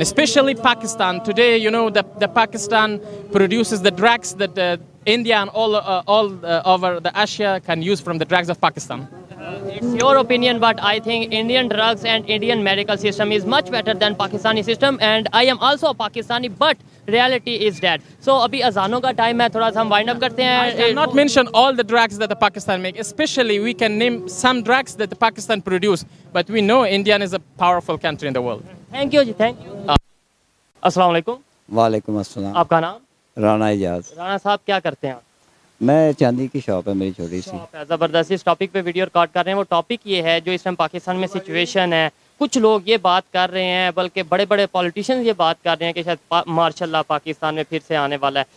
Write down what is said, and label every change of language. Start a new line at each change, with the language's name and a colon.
English: Especially Pakistan. Today, you know, the Pakistan produces the drugs that India and all over the Asia can use from the drugs of Pakistan. It's your opinion, but I think Indian drugs and Indian medical system is much better than Pakistani system. And I am also a Pakistani, but reality is that.
Hindi: So अभी अजानों का time है, थोड़ा सा हम wind up करते हैं.
English: I cannot mention all the drugs that the Pakistan make. Especially we can name some drugs that the Pakistan produce. But we know India is a powerful country in the world. Thank you जी, thank you.
Hindi: अस्सलाम वालेकुम. वालेकुम अस्सलाम। आपका नाम? राणा एजाज। राणा साहब क्या करते हैं आप? मैं चांदी की शॉप है मेरी छोटी सी। ज़बरदस्त इस टॉपिक पे वीडियो रिकॉर्ड कर रहे हैं। वो टॉपिक ये है जो इस टाइम पाकिस्तान में सिचुएशन है। कुछ लोग ये बात कर रहे हैं, बल्कि बड़े बड़े पॉलिटिशियंस ये बात कर रहे हैं कि शायद मार्शल लॉ पाकिस्तान में फिर से आने वाला है।